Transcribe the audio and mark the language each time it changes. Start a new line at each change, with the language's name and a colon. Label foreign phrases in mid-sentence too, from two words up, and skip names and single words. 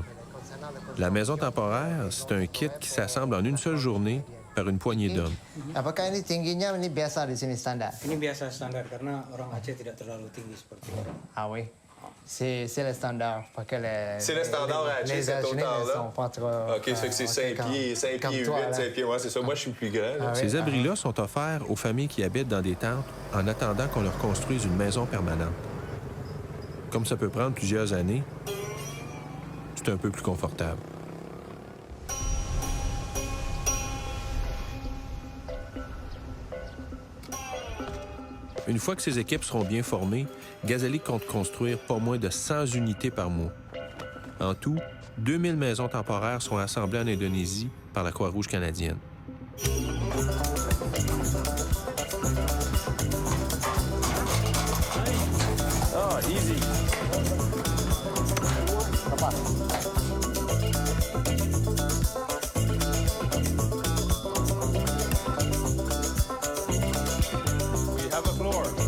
French: La maison temporaire, c'est un kit qui s'assemble en une seule journée par une poignée d'hommes.
Indonesian: Apakah ini tingginya ini biasa di sini standar? Ini biasa standar karena orang Aceh tidak terlalu tinggi seperti itu.
French: Ah oui. C'est le standard. C'est le standard à Aceh, cette hauteur-là? sont pas trop... OK, ça fait que c'est 5 pieds, 5 comme pieds 8, toi, là. 5 pieds. Ouais, c'est ça. Moi, je suis plus grand. là. Ces abris-là sont offerts aux familles qui habitent dans des tentes en attendant qu'on leur construise une maison permanente. Comme ça peut prendre plusieurs années, c'est un peu plus confortable. Une fois que ces équipes seront bien formées, Ghazali compte construire pas moins de 100 unités par mois. En tout, 2000 maisons temporaires seront assemblées en Indonésie par la Croix-Rouge canadienne.
English: Ah, easy. We have a floor.